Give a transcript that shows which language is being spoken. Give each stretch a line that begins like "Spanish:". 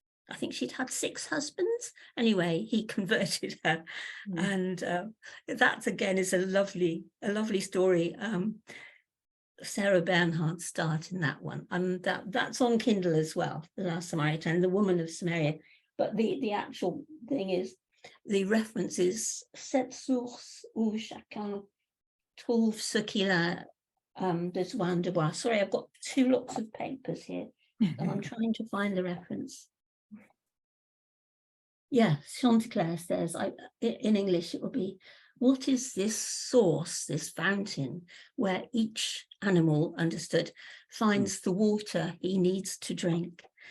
English: I think she'd had 6 husbands. Anyway, he converted her. And that, again, is a lovely story. Sarah Bernhardt's start in that one. And that's on Kindle as well, The Last Samaritan, The Woman of Samaria. But the actual thing is, the reference is
French: cette source où chacun trouve ce qu'il a besoin de boire.
English: Sorry, I've got 2 lots of papers here, and I'm trying to find the reference. Yeah, Chantecler says, in English, it will be, what is this source, this fountain, where each animal, understood, finds the water he needs to drink?